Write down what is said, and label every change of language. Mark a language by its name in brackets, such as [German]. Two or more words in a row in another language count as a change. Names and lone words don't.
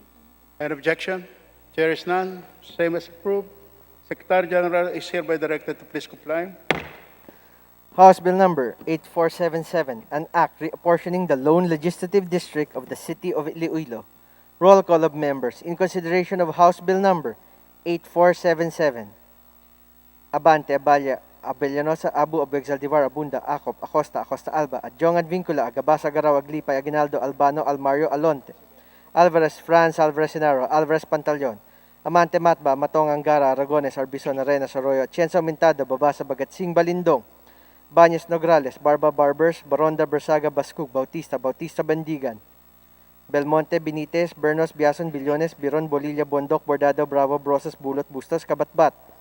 [English] Any objection? Chair is none. Same as approved. Secretary General is hereby directed to please comply. House Bill number 8477, an act reapportioning the lone legislative district of the city of Iloilo. Roll call of members in consideration of House Bill number 8477. Abante, Abaya, Abellanosa, Abu, Zaldivar, Abunda, Acop, Acosta, Alba, Adjong, Advincula, Agabasa, Garaw, Aglipa, Aguinaldo, Albano, Almario, Alonte, Alvarez, Franz, Alvarez Senaro, Alvarez Pantaleon, Amante, Matba, Matong, Angara, Aragones, Arbison, Arenas, Arroyo, Atienza, Mintado, Babasa, Bagatsing, Balindong, Banyas, Nograles, Barba, Barbers, Baronda, Bersaga, Bascug, Bautista, Bandigan, Belmonte, Benitez, Bernos, Biason, Billones, Biron, Bolilla, Bondok, Bordado, Bravo, Brosas, Bulot, Bustos, Kabatbat,